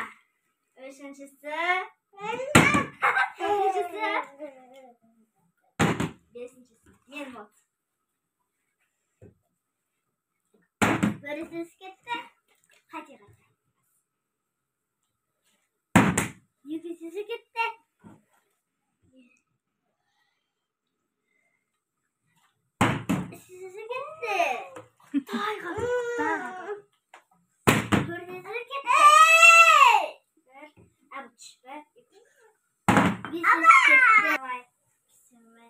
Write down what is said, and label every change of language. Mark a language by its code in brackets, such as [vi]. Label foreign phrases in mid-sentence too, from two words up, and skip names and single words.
[kk] Үшіншісі. Төртіншісі. Бесіншісі. Мен вот. Біріншісі кетті. Қате. Екіншісі кетті. [tr] Üçüncüsü gitti. Tayga. Dördüncüsü gitti. Ver. Avuç. Ver. Beşincisi gitti.